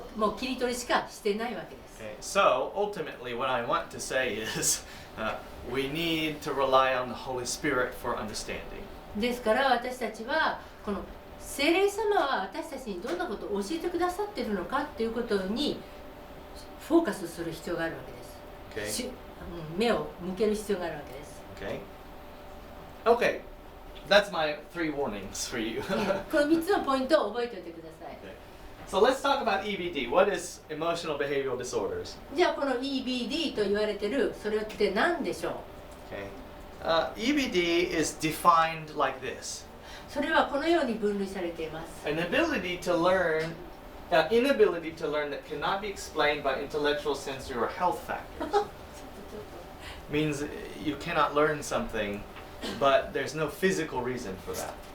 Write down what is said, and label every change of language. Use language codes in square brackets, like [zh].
[ja] もう切り取りしかしてないわけです。 [en] Okay, so ultimately what I want to say is we need to rely on the Holy Spirit for understanding. [ja] ですから私たちはこの聖霊様は私たちにどんなことを教えてくださっているのかっていうことにフォーカスする必要があるわけです。 [en] Okay. [ja] 目を向ける必要があるわけです。 [en] Okay. Okay. That's my 3 warnings for you. [ja] この3つのポイントを覚えておいてください。 [en] Okay. So let's talk about EBD. What is emotional behavioral disorders? [ja] じゃあこの EBD と言われてるそれって何でしょう？ [en] Okay. EBD is defined like this. [ja] それはこのように分類されています。 [en] An inability to learn that cannot be explained by intellectual, sensory, or health factors. Means you cannot learn something, but there's no physical reason for that.